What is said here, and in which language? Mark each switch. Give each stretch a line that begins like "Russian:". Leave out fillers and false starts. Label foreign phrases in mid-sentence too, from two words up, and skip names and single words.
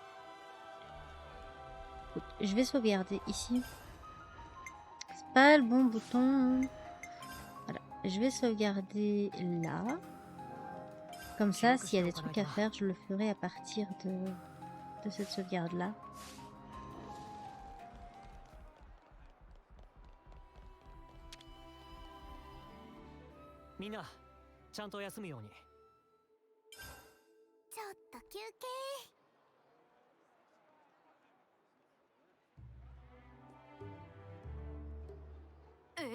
French: Écoute, je vais sauvegarder ici. C'est pas le bon bouton. Voilà, je vais sauvegarder là. Comme ça, s'il y a des trucs à faire, je le ferai à partir de cette sauvegarde-là.
Japanese: Mina, ちゃんと休むように。ちょっと休憩。え？